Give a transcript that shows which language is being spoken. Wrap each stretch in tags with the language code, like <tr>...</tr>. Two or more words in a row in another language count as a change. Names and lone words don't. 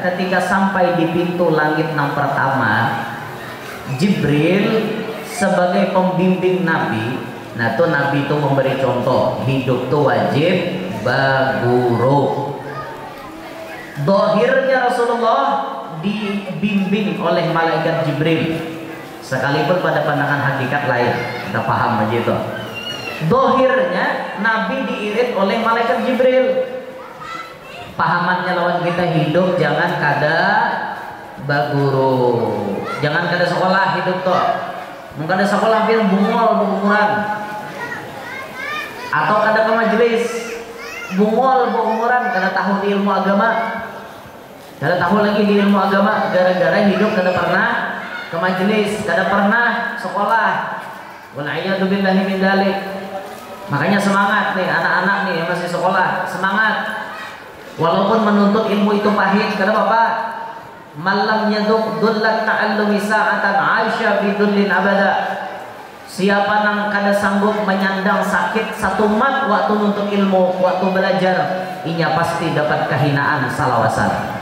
<bjn>Ketika sampai di pintu langit yang pertama, Jibril sebagai pembimbing Nabi, nah tuh Nabi itu memberi contoh, hidup tuh wajib baguru. Dohirnya Rasulullah dibimbing oleh malaikat Jibril, sekalipun pada pandangan hakikat lain, kita paham aja itu. Dohirnya Nabi diirit oleh malaikat Jibril. Pahamannya lawan kita hidup jangan kada baguru, jangan kada sekolah hidup tuh. Mungkin ada sekolah hampir bungol berumuran, atau kada ke majelis bungol berumuran, kada tahu di ilmu agama. Kada tahu lagi di ilmu agama, gara-gara hidup kada pernah ke majelis, kada pernah sekolah.</bjn> <ar>والعياذ بالله من ذلك.</ar> <bjn>Makanya semangat nih anak-anak nih yang masih sekolah, semangat. Walaupun menuntut ilmu itu pahit, kada apa-apa.</bjn> <ar>من لم يذق ذل التعلم ساعة عاش في ذل أبدا.</ar> <bjn>Siapa nang kada sanggup menyandang sakit satu mat waktu nuntut ilmu, waktu belajar, inya pasti dapat kehinaan salawasan.</bjn>